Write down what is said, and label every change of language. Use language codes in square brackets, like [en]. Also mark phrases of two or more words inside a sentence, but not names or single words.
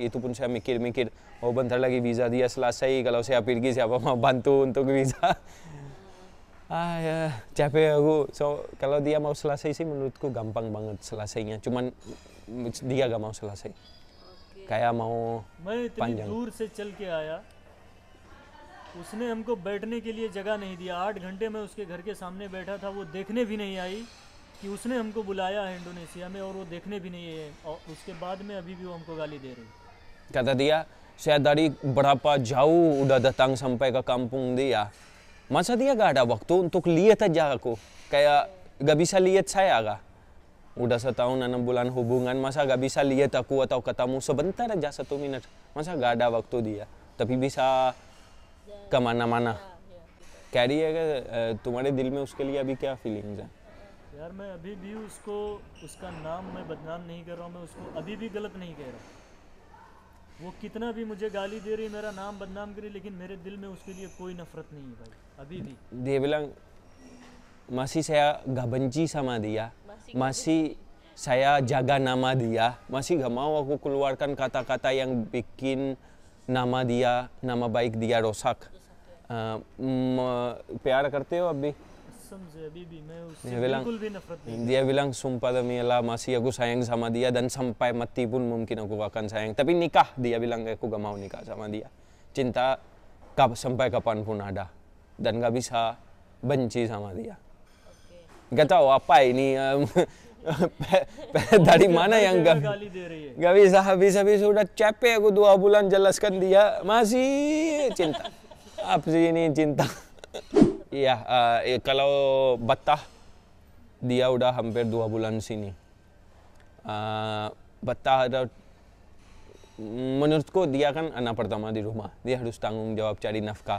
[id] Itu pun saya mikir-mikir, oh bentar lagi visa dia selesai. Kalau saya pergi siapa mau bantu untuk visa. Ya capek aku. So kalau dia mau selesai sih menurutku gampang banget selesainya. Cuman dia gak mau selesai. Kayak mau [hi] मैं इतनी [id] panjang. [hi] दूर से चल के आया, उसने हमको बैठने के लिए जगह नहीं दिया। 8 घंटे मैं उसके घर के सामने बैठा था, वो देखने भी नहीं आई कि उसने हमको बुलाया है इंडोनेशिया में, और वो देखने भी नहीं है, और उसके बाद में अभी भी वो हमको गाली दे रही। [id] Kata dia, saya dari berapa jauh udah datang sampai ke kampung dia. Masa dia gak ada waktu untuk lihat aja aku? Kayak gak bisa lihat saya kah? Udah setahun 6 bulan hubungan, masa gak bisa lihat aku atau ketemu sebentar aja 1 menit? Masa gak ada waktu dia? Tapi bisa kemana-mana. [hi] कह रही है कि तुम्हारे दिल में उसके लिए अभी क्या फीलिंग्स है? यार मैं अभी भी उसको, उसका नाम मैं बदनाम नहीं कर रहा हूँ, मैं उसको अभी भी गलत नहीं कह रहा। वो कितना भी मुझे गाली दे रही, मेरा नाम बदनाम करी, लेकिन मेरे दिल में उसके लिए कोई नफरत नहीं है भाई, अभी भी। [id] Dia bilang masih saya gak benci sama dia, masih saya jaga nama dia, masih gak mau aku keluarkan kata-kata yang bikin nama dia, nama baik dia rusak. [hi] प्यार करते हो अभी? समझे, अभी भी मैं उससे [id] Dia bilang, [hi] बिल्कुल भी नफरत नहीं। [id] dia bilang sumpah demi Allah masih aku sayang sama dia dan sampai mati pun mungkin aku akan sayang. Tapi nikah, dia bilang aku gak mau nikah sama dia. Cinta sampai kapanpun ada dan gak bisa benci sama dia. Gak tahu apa ini dari mana yang [hi] गाली दे रही है। [id] gak bisa habis-habis, udah capek aku 2 bulan jelaskan dia masih cinta. Apa sih ini cinta? Iya, kalau Battah dia udah hampir 2 bulan sini. Battah ada menurutku dia kan anak pertama di rumah, dia harus tanggung jawab cari nafkah.